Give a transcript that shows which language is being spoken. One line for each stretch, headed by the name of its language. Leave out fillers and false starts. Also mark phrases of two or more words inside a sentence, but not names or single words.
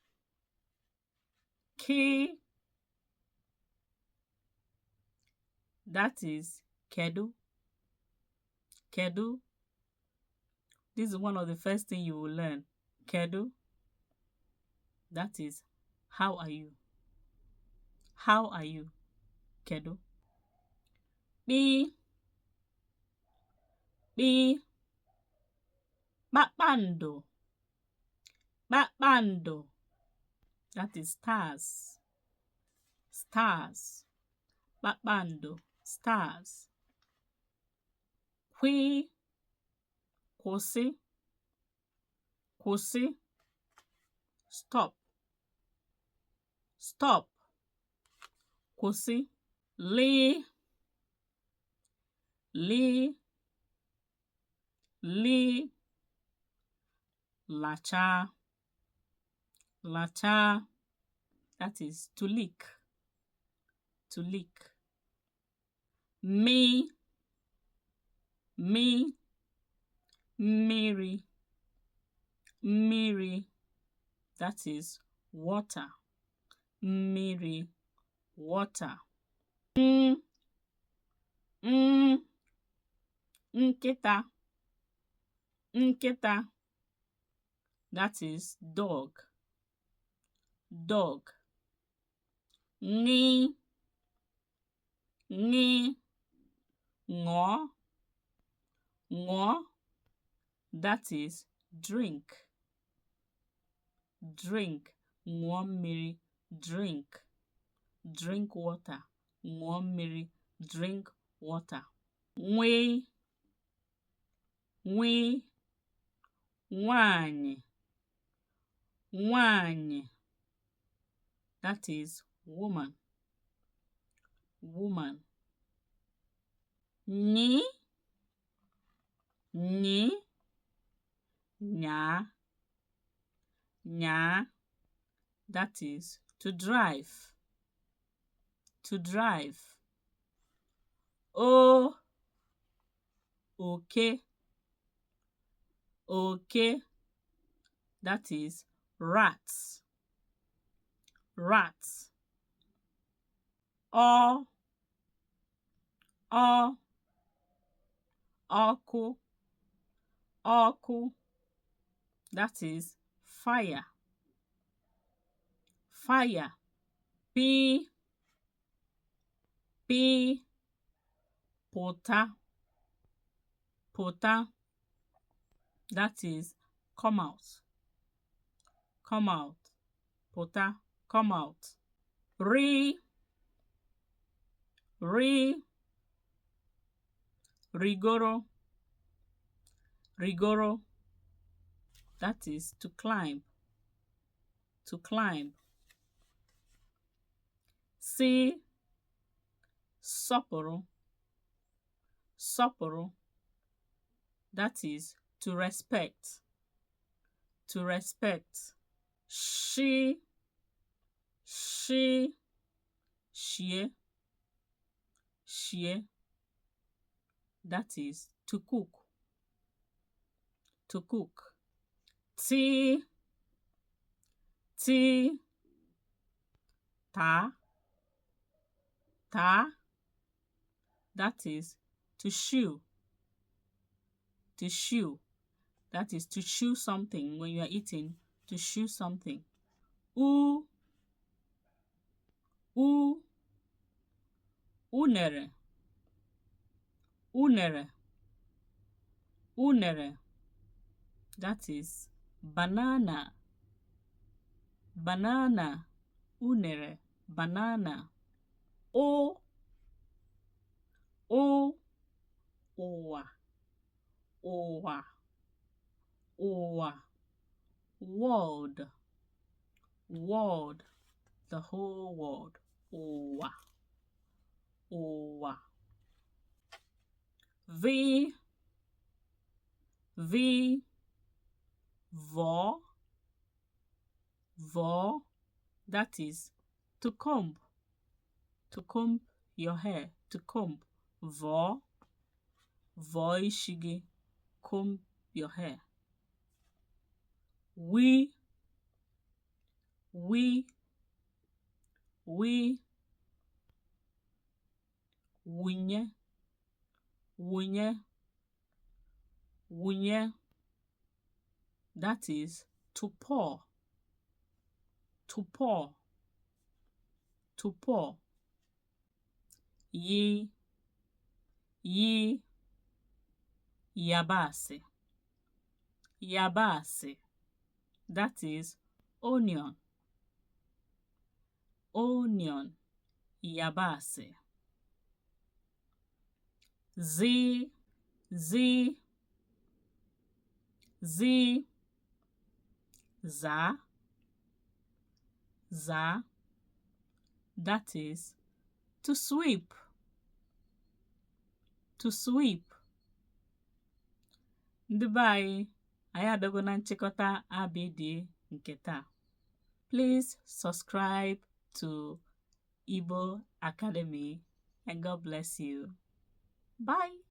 English: That is kedu. This is one of the first things you will learn. Kedu. That is how are you?
Igbo: Kedu. Kpị. Kpakpando.
English: That is stars.
Igbo: Kpakpando. Stars. Kwị, kwụsị, kwụsị.
English: Stop, stop, kwụsị.
Igbo: Lị, lị, lị. Lachaa, lachaa.
English: That is to lick, to lick.
Igbo: Mị, mị, mmiri, mmiri.
English: That is water,
Igbo: mmiri, water. Nkịta, nkịta.
English: That is dog, dog.
Igbo: Ṅị, ṅị, ṅụọ, ṅụọ.
English: That is drink, drink.
Igbo: Ṅụọ mmiri,
English: drink, drink water.
Igbo: Ṅụọ mmiri,
English: drink water.
Igbo: Nwị, nwị, nwanyị, nwanyị.
English: That is woman, woman.
Igbo: Nyị, nyị, nyaa, nyaa.
English: That is to drive, to drive.
Igbo: O, oke, oke.
English: That is rats, rats.
Igbo: Ọ, ọkụ, ọkụ.
English: That is fire, fire.
Igbo: Pị, pị, pụta, pụta.
English: That is come out, come out. Pụta, come out.
Igbo: Rị, rị, rigoro, rigoro.
English: That is to climb, to climb.
Igbo: Sị, sọpụrụ, sọpụrụ.
English: That is to respect, to respect.
Igbo: Shị, shị, shie, shie.
English: That is to cook, to cook.
Igbo: Tí, tí, taa, taa.
English: That is to chew, to chew. That is to chew something when you are eating, to chew something.
Igbo: U, u, unere, unere, unere.
English: That is banana, banana.
Igbo: Unere, banana. O, o, ụwa, ụwa, ụwa.
English: World, world. The whole world.
Igbo: Ụwa, ụwa. V, v, vọ, vọ.
English: That is to comb your hair, to comb.
Igbo: Vọ, vọ isi gị,
English: comb your hair.
Igbo: We, wunye, wunye, wunye.
English: That is to pour, to pour, to pour.
Igbo: Yi, yabasị, yabasị.
English: That is onion, onion,
Igbo: yabasị. Z, Z, Z, za, za,
English: that is to sweep, to sweep.
Igbo: Ndị be anyị adago na nchịkọta ABD nke taa.
English: Please subscribe to Igbo Academy and God bless you. Bye.